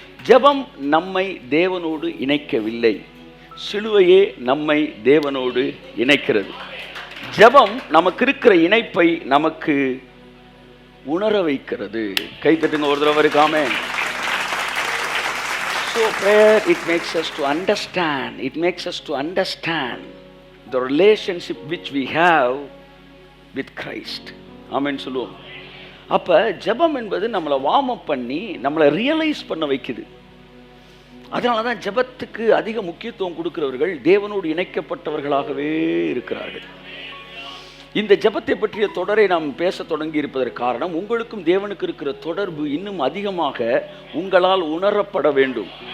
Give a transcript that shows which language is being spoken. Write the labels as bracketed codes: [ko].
[ta] ஜெபம் நம்மை தேவனோடு இணைக்கவில்லை, சிலுவையே நம்மை தேவனோடு இணைக்கிறது. ஜெபம் நமக்கு இருக்கிற இணைப்பை நமக்கு உணர வைக்கிறது. கை தட்டுங்க ஒரு தடவை. ஆமென். [en] So prayer, it makes us to understand. It makes us to understand the relationship which we have with Christ. [ta] ஆமென் சொல்லுவோம். அப்போ ஜெபம் என்பது நம்மளை வார்ம் அப் பண்ணி நம்மளை ரியலைஸ் பண்ண வைக்குது. அதனால தான் ஜெபத்துக்கு அதிக முக்கியத்துவம் கொடுக்கிறவர்கள் தேவனோடு இணைக்கப்பட்டவர்களாகவே இருக்கிறார்கள். இந்த ஜெபத்தை பற்றிய தொடரை நாம் பேச தொடங்கி இருப்பதற்கு காரணம், உங்களுக்கும் தேவனுக்கு இருக்கிற தொடர்பு இன்னும் அதிகமாக உங்களால் உணரப்பட வேண்டும்.